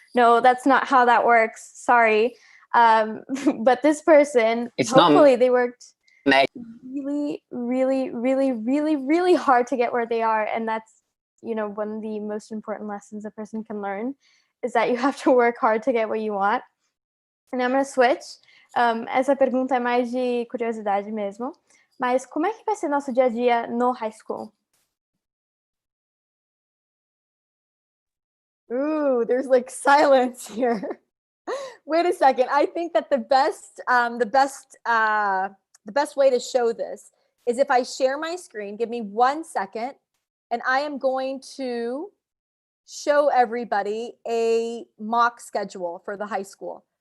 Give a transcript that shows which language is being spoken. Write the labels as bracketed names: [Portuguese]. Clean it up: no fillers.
[English] No, that's not how that works. Sorry. But this person, hopefully they worked really, really, really, really, really hard to get where they are. And that's, one of the most important lessons a person can learn, is that you have to work hard to get what you want. And I'm going to switch. [Portuguese] Essa pergunta é mais de curiosidade mesmo. Mas como é que vai ser nosso dia a dia no high school? [English] Ooh, there's like silence here. Wait a second. I think that the best way to show this is if I share my screen. Give me 1 second, and I am going to show everybody a mock schedule for the high school.